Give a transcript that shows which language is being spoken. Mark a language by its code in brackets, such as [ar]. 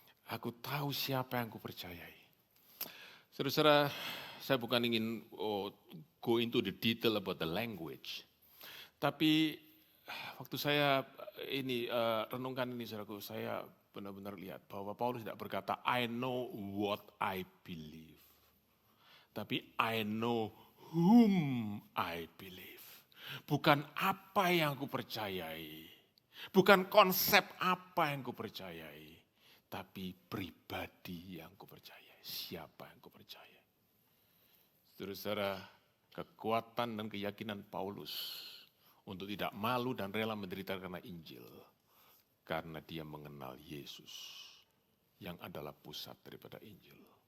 [id] Aku tahu siapa yang aku percayai. Saudara-saudara, saya bukan ingin go into the detail about the language. Tapi waktu saya renungkan ini, saudaraku, saya benar-benar lihat bahwa Paulus tidak berkata, I know what I believe. [en] Tapi I know whom I believe. [id] Bukan apa yang aku percayai, bukan konsep apa yang aku percayai, tapi pribadi yang aku percayai, siapa yang aku percayai. Saudara-saudara, kekuatan dan keyakinan Paulus untuk tidak malu dan rela menderita karena Injil, karena dia mengenal Yesus yang adalah pusat daripada Injil.